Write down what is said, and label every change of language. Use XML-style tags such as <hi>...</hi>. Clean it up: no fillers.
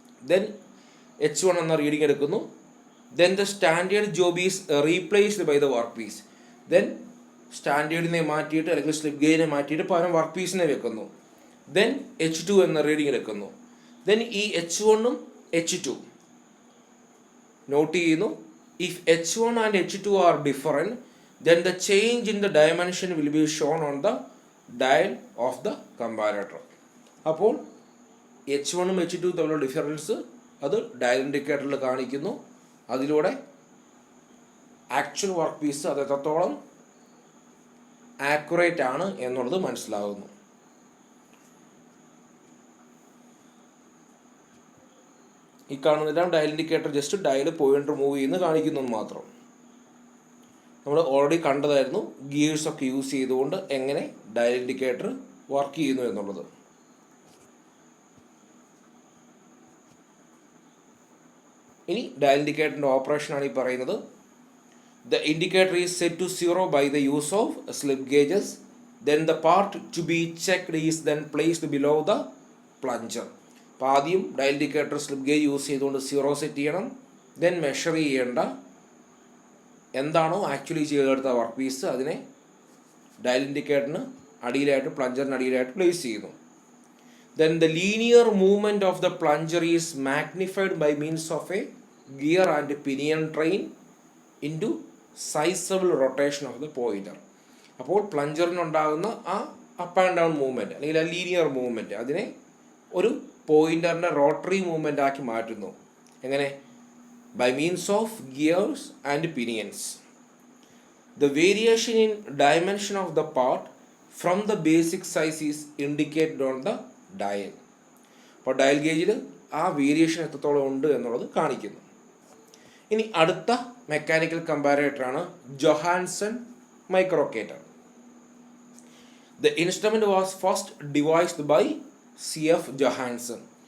<ml>Then H1 എന്ന reading എടുക്കുന്നു.</ml> <en>Then the standard job is replaced by the work piece.</en> <ml>Then സ്റ്റാൻഡേർഡിനെ മാറ്റിയിട്ട് അല്ലെങ്കിൽ slip ഗേജിനെ മാറ്റിയിട്ട് പകരം വർക്ക് പീസിനെ വെക്കുന്നു. ദെൻ H2 എന്ന റീഡിംഗ് എടുക്കുന്നു. ദെൻ ഈ H1ഉം H2 നോട്ട് ചെയ്യുന്നു.</ml> <en>If H1 and H2 are different, then the change in the dimension will be shown on the dial of the comparator.</en> <ml>അപ്പോൾ H1ഉം H2 തമ്മിലുള്ള ഡിഫറൻസ് അത് ഡയൽ ഇൻഡിക്കേറ്ററിൽ കാണിക്കുന്നു. അതിലൂടെ ആക്ച്വൽ വർക്ക് പീസ് അത് എത്രത്തോളം ആക്യുറേറ്റ് ആണ് എന്നുള്ളത് മനസ്സിലാകുന്നു. ഈ കാണുന്നതെല്ലാം dial indicator just dial pointer move ചെയ്യുന്ന കാണിക്കുന്നു മാത്രം. നമ്മൾ ഓൾറെഡി കണ്ടതായിരുന്നു ഗിയേഴ്സ് ഒക്കെ യൂസ് ചെയ്തുകൊണ്ട് എങ്ങനെ ഡയൽ ഇൻഡിക്കേറ്റർ വർക്ക് ചെയ്യുന്നു എന്നുള്ളത്. ഇനി ഡയൽ ഇൻഡിക്കേറ്ററിൻ്റെ ഓപ്പറേഷനാണ് ഈ പറയുന്നത്.</ml> <en>The indicator is set to 0 by the use of slip gauges. Then the part to be checked is then placed below the plunger.</en> <ml>അപ്പോൾ ആദ്യം dial indicator slip gauge use ചെയ്തുകൊണ്ട് 0 set ചെയ്യണം. Then measure ചെയ്യേണ്ട എന്താണോ actually ചെയ്തെടുത്ത work piece അതിനെ dial ഇൻഡിക്കേറ്ററിന് അടിയിലായിട്ട് പ്ലഞ്ചറിന് അടിയിലായിട്ട് place ചെയ്യുന്നു.</ml> <en>Then the linear movement of the plunger is magnified by means of a gear and pinion train into sizable rotation of the pointer.</en> <ml>അപ്പോൾ പ്ലഞ്ചറിനുണ്ടാകുന്ന ആ up and down movement അല്ലെങ്കിൽ ആ linear movement അതിനെ ഒരു പോയിൻ്ററിൻ്റെ rotary movement ആക്കി മാറ്റുന്നു. എങ്ങനെ?</ml> <en>By means of gears and pinions. The variation in dimension of the part from the basic size is indicated on the dial.</en> <ml>അപ്പോൾ ഡയൽ ഗേജിൽ ആ വേരിയേഷൻ എത്രത്തോളം ഉണ്ട് എന്നുള്ളത് കാണിക്കുന്നു. ഇനി അടുത്ത mechanical കമ്പാരേറ്ററാണ് Johannsen മൈക്രോക്കേറ്റർ.</ml> <en>The instrument was first devised by CF Johansson.</en>